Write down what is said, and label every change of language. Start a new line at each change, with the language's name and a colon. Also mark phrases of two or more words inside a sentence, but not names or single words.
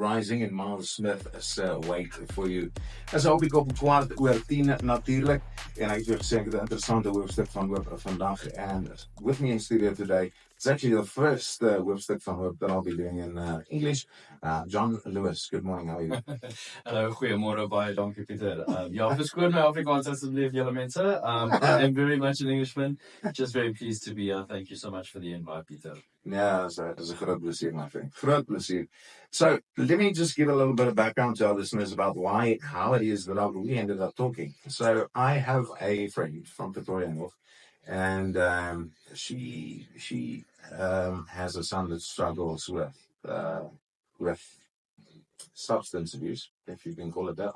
Afrikaans: Rising en Miles Smith is Wait for You. Is hoop ek op 12:10 natuurlijk. En ek het weer gesê ek het 'n interessante hoofstuk van hoop vandag.
English: And with me in studio today, it's actually the first hoofstuk van hoop that I'll be doing in English. John Lewis, good morning, how are you?
Afrikaans: Hallo, goeiemôre, baie dankie Pieter. Ja, verskoon my Afrikaans asseblief julle mense.
English: I am very much an Englishman. Just very pleased to be here. Thank you so much for the invite, Pieter. Yeah, it's a
Afrikaans: groot plesier,
English: my friend.
Afrikaans: Groot plesier.
English: So let me just give a little bit of background to our listeners about how it is that we ended up talking. So I have a friend from Pretoria North, and she has a son that struggles with substance abuse, if you can call it that.